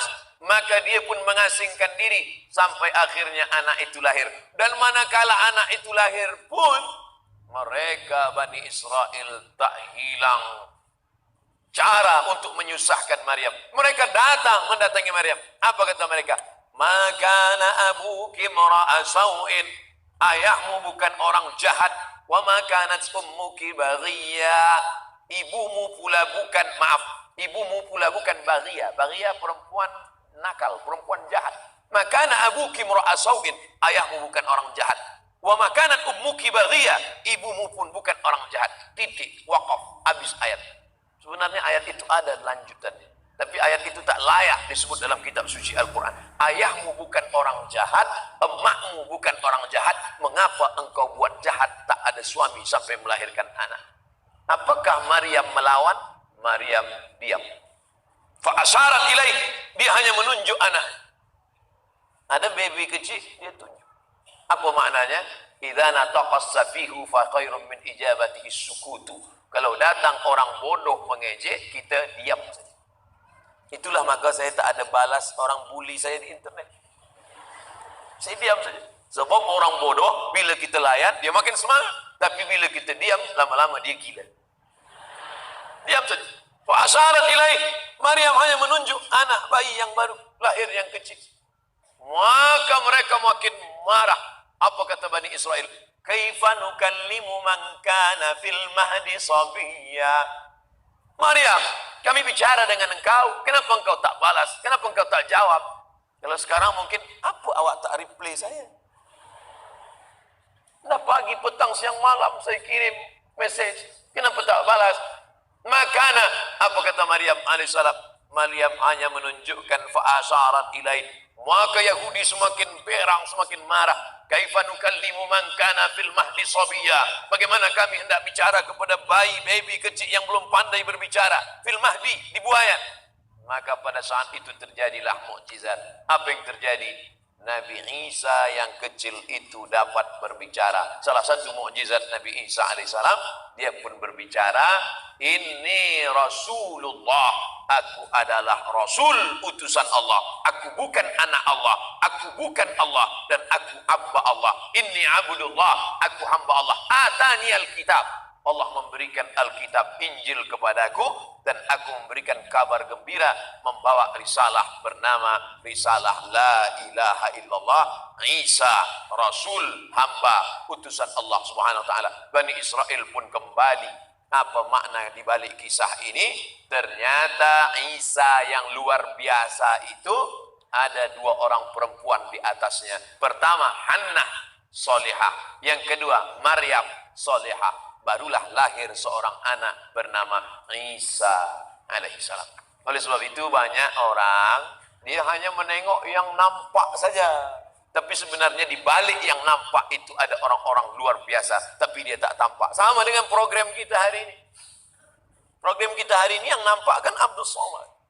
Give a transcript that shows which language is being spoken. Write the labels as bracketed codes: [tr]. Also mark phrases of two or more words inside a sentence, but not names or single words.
[ms] Maka dia pun mengasingkan diri sampai akhirnya anak itu lahir. Dan manakala anak itu lahir pun, mereka Bani Israel tak hilang cara untuk menyusahkan Maryam. Mereka datang mendatangi Maryam. Apa kata mereka? [ar] Makana abuki mara'a sau'in. [ms] Ayahmu bukan orang jahat. [ar] Wa makanat ummuki baghiyya. [ms] Ibumu pula bukan, ibumu pula bukan baghiyya. Baghiyya perempuan nakal, perempuan jahat. [ar] Makana abuki mara'a sau'in. [ms] Ayahmu bukan orang jahat. [ar] Wa makanat ummuki baghiyya. [ms] Ibumu pun bukan orang jahat. Titik, waqaf, habis ayat. Sebenarnya ayat itu ada lanjutannya. Tapi ayat itu tak layak disebut dalam kitab suci Al-Quran. Ayahmu bukan orang jahat, emakmu bukan orang jahat. Mengapa engkau buat jahat, tak ada suami sampai melahirkan anak? Apakah Maryam melawan? Maryam diam. [ar] Fa'asyarat ilaih. [ms] Dia hanya menunjuk anak. Ada baby kecil, dia tunjuk. Apa maknanya? [ar] Idza nataqas safihu fa khairum min ijabatihi sukutu. [ms] Kalau datang orang bodoh mengejek, kita diam saja. Itulah maka saya tak ada balas orang bully saya di internet. Saya diam saja. Sebab orang bodoh, bila kita layan, dia makin semangat. Tapi bila kita diam, lama-lama dia gila. Diam saja. [ar] Fa'asyarat ilaih. [ms] Maryam hanya menunjuk anak bayi yang baru lahir yang kecil. Maka mereka makin marah. Apa kata Bani Israel? [ar] Kaifa nukallimu man kana fil mahdi sabiyya. [ms] Maryam, kami bicara dengan engkau, kenapa engkau tak balas? Kenapa engkau tak jawab? Kalau sekarang mungkin, apa awak tak reply saya? Dah pagi, petang, siang, malam saya kirim message. Kenapa tak balas? Makana, apa kata Maryam alaihissalam? Maryam hanya menunjukkan [ar] fa'asyarat ilaih. [ms] Maka Yahudi semakin berang, semakin marah. [ar] Kaifa nukallimu man kana fil mahdi sabiyya. [ms] Bagaimana kami hendak bicara kepada baby kecil yang belum pandai berbicara [ar] fil mahdi, [ms] di buayan. Maka pada saat itu terjadilah mukjizat. Apa yang terjadi? Nabi Isa yang kecil itu dapat berbicara. Salah satu mukjizat Nabi Isa alaihissalam, dia pun berbicara, [ar] "Inni Rasulullah, [ms] aku adalah Rasul utusan Allah. Aku bukan anak Allah, aku bukan Allah, dan aku hamba Allah. [ar] Inni abdullah, [ms] aku hamba Allah. [ar] Atani al-kitab." [ms] Allah memberikan Alkitab Injil kepadaku, dan aku memberikan kabar gembira, membawa risalah bernama risalah [ar] la ilaha illallah, [ms] Isa Rasul, hamba utusan Allah [ar] Subhanahu wa taala. [ms] Bani Israel pun kembali. Apa makna di balik kisah ini? Ternyata Isa yang luar biasa itu ada dua orang perempuan di atasnya. Pertama Hannah solihah, yang kedua Maryam solihah. Barulah lahir seorang anak bernama Isa alaihissalam. Oleh sebab itu banyak orang, dia hanya menengok yang nampak saja. Tapi sebenarnya di balik yang nampak itu ada orang-orang luar biasa. Tapi dia tak tampak. Sama dengan program kita hari ini. Program kita hari ini yang nampak kan Abdul Somad.